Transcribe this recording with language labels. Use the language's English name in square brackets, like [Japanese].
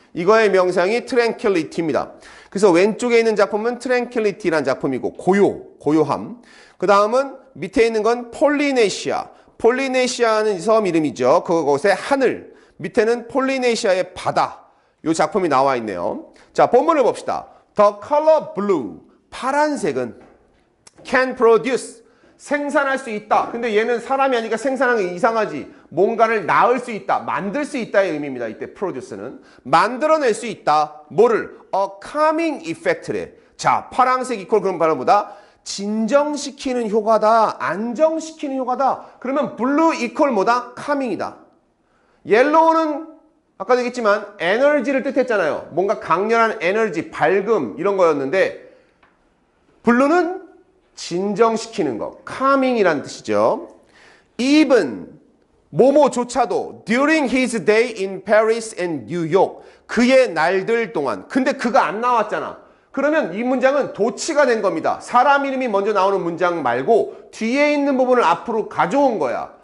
[Korean] 이거의 명상이 tranquility입니다. 그래서 왼쪽에 있는 작품은 tranquility라는 작품이고 고요함. 그 다음은 밑에 있는 건 폴리네시아. 폴리네시아는 섬 이름이죠. 그곳의 하늘. 밑에는 폴리네시아의 바다. 이 작품이 나와 있네요. 자, 본문을 봅시다. [English] The color blue. [Korean] 파란색은 [English] can produce. [Korean] 생산할 수 있다. 근데 얘는 사람이 아니니까 생산하는 게 이상하지. 뭔가를 낳을 수 있다. 만들 수 있다의 의미입니다. 이때 produce는. 만들어낼 수 있다. 뭐를? [English] A calming effect [Korean] 래. 자, 파란색 이퀄 그런 발음보다 진정시키는 효과다. 안정시키는 효과다. 그러면 블루 이퀄 뭐다? calming이다. 옐로우는 아까도 얘기했지만 에너지를 뜻했잖아요. 뭔가 강렬한 에너지, 밝음 이런 거였는데 블루는 진정시키는 거, calming이라는 뜻이죠. [English] even [Korean] 뭐뭐조차도 [English] during his day in Paris and New York [Korean] 그의 날들 동안 근데 그가 안 나왔잖아. 그러면 이 문장은 도치가 된 겁니다. 사람 이름이 먼저 나오는 문장 말고 뒤에 있는 부분을 앞으로 가져온 거야.